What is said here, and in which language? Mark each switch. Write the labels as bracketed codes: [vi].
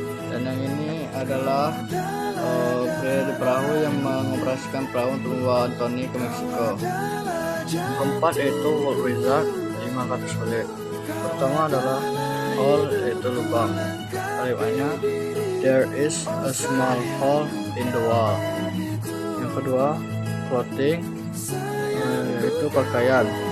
[id] Dan yang ini adalah pria di perahu yang mengoperasikan perahu untuk membawa Anthony ke Meksiko. Yang keempat yaitu World Wizard 5 kata sulit. Pertama adalah hole, yaitu lubang. [en] Kalimatnya there is a small hole in the wall. [id] Yang kedua clothing, yaitu pakaian.